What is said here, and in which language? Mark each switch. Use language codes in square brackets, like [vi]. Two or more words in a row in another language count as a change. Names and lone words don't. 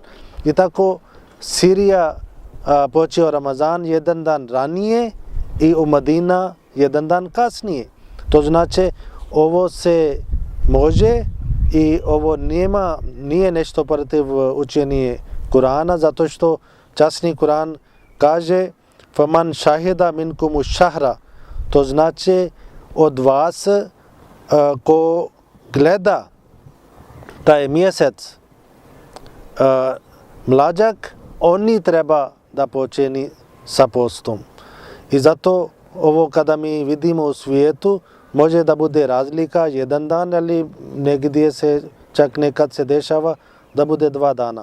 [bs] I tako Sirija počeo Ramazan jedan dan ranije i u Madina jedan dan kasnije. To znači ovo se može i ovo nije nešto protiv učenja Kurana, zato što časni Kuran kaže [ar] فمن شهد منكم الشهر, [bs] to znači od vas ko gleda taj mjesec mlađak, oni treba da počini sa postom. I zato ovo kada mi vidimo u svijetu, može da bude razlika jedan dan, ali negdje se čak nekad se dešava da bude 2 dana.